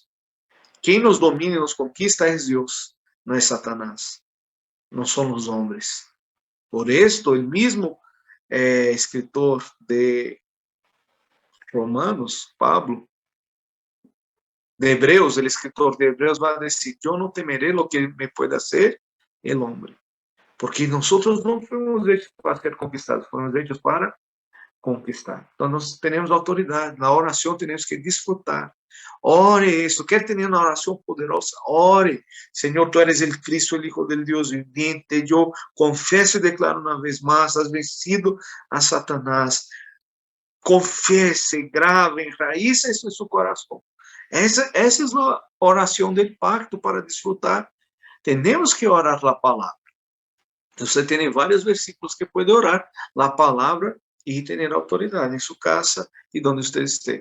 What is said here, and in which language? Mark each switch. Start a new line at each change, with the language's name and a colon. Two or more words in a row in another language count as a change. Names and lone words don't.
Portuguese: Quem nos domina e nos conquista é Deus, não é Satanás. Não são os homens.
Spanish: Por esto,
Portuguese: o mesmo escritor de Romanos, Pablo, de Hebreus, o escritor de Hebreus vai dizer: eu não temerei
Spanish: lo que me pueda hacer el hombre.
Portuguese: Porque nós não fomos hechos para ser conquistados, fomos hechos para conquistar. Então, nós temos autoridade. Na oração, temos que desfrutar. Ore isso. Quer ter uma oração poderosa? Ore. Senhor,
Spanish: tu eres
Portuguese: o Cristo, o
Spanish: Hijo del
Portuguese: Deus viviente. Eu confesso e declaro uma vez mais:
Spanish: has vencido a Satanás.
Portuguese: Confesse, grave, enraice isso em seu coração. Essa é a oração do pacto para desfrutar. Temos que orar a palavra. Você tem vários versículos que pode orar a palavra e ter autoridade em sua casa e onde você esteja.